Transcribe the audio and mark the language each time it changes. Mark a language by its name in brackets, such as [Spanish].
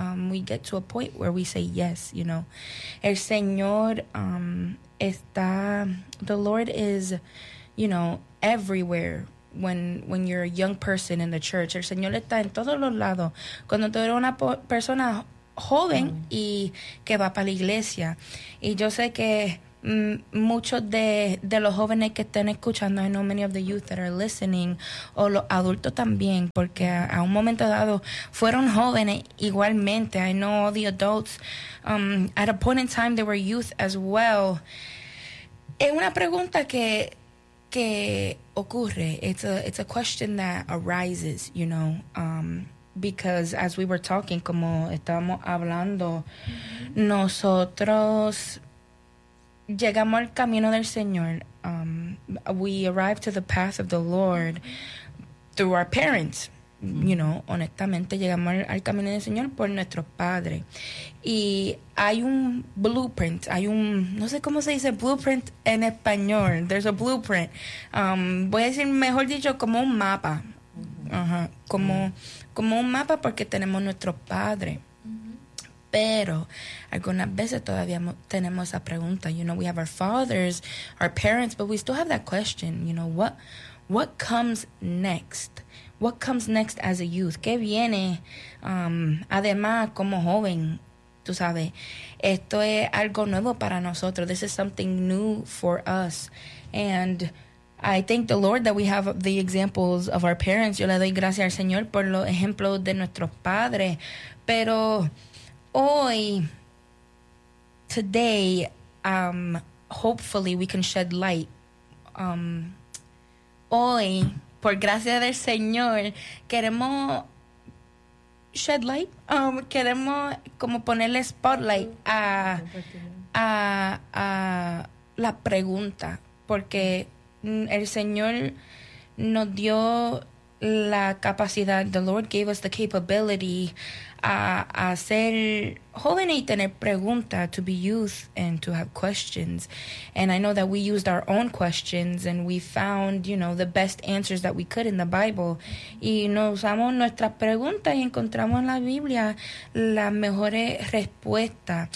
[English] We get to a point where we say yes, you know. [Spanish] El Señor... [English] the Lord is, you know, everywhere when you're a young person in the church. [Spanish] El Señor está en todos los lados. Cuando tú eres una persona joven y que va para la iglesia. Y yo sé que muchos de los jóvenes que están escuchando, [English] I know many of the youth that are listening, [Spanish] o los adultos también, porque a un momento dado fueron jóvenes igualmente. [English] I know all the adults, at a point in time they were youth as well. [Spanish] Es una pregunta que ocurre. [English] It's a question that arises, you know, because as we were talking, [Spanish] como estábamos hablando, [English] nosotros llegamos al camino del Señor. We arrived to the path of the Lord through our parents, you know. [Spanish] Honestamente, llegamos al camino del Señor por nuestros padres. Y hay un blueprint, no sé cómo se dice blueprint en español. [English] There's a blueprint. [Spanish] Voy a decir, mejor dicho, como un mapa. Como un mapa porque tenemos nuestros padres. Pero algunas veces todavía tenemos esa pregunta. [English] You know, we have our fathers, our parents, but we still have that question. You know, what comes next? What comes next as a youth? [Spanish] ¿Qué viene además como joven? Tú sabes, esto es algo nuevo para nosotros. [English] This is something new for us. And I thank the Lord that we have the examples of our parents. [Spanish] Yo le doy gracias al Señor por los ejemplos de nuestros padres. Pero hoy, [English] today, hopefully we can shed light. [Spanish] Hoy, por gracia del Señor, queremos [English] shed light. [Spanish] Queremos como ponerle spotlight a la pregunta. Porque el Señor nos dio la capacidad, [English] the Lord gave us the capability [Spanish] a ser joven y tener preguntas, [English] to be youth and to have questions. And I know that we used our own questions and we found, you know, the best answers that we could in the Bible. [Spanish] Y nos usamos nuestras preguntas y encontramos en la Biblia las mejores respuestas.